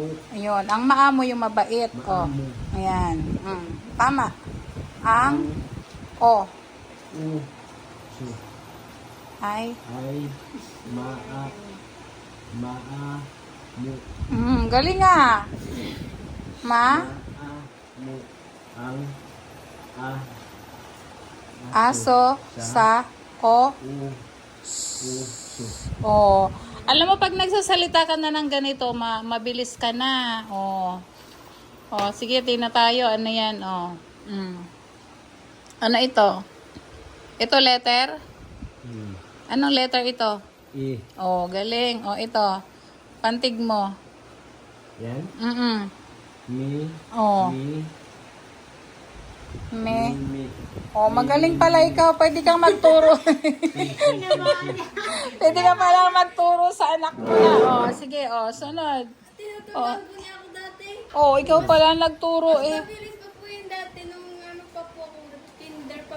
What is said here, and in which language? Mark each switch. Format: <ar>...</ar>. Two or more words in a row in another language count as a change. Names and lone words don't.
<tl>ayun. Ang maamo yung mabait, oh. Maamo. Ayan. Tama. Ang, o, Uso. ay, Ay. Mu. galing nga. Ma, Mu. Ang. aso, sa, o, Uso. o. Alam mo, pag nagsasalita ka na ng ganito, mabilis ka na. O. O, sige, tina tayo. Ano yan, o. Ano ito? Ito letter? Anong letter ito? I. O, galing. O, ito. Pantig mo. Yan. Mi. O, Mi. me. Mi. O, magaling pala ikaw. Pwede kang magturo. Pwede ka pala magturo sa anak mo na. O, sige. O, sunod. Tinuturuan po niya ako dati. O, ikaw pala nagturo eh. Mabilis pa po yun dati nung ano pa po ako. Tinder pa po.</tl>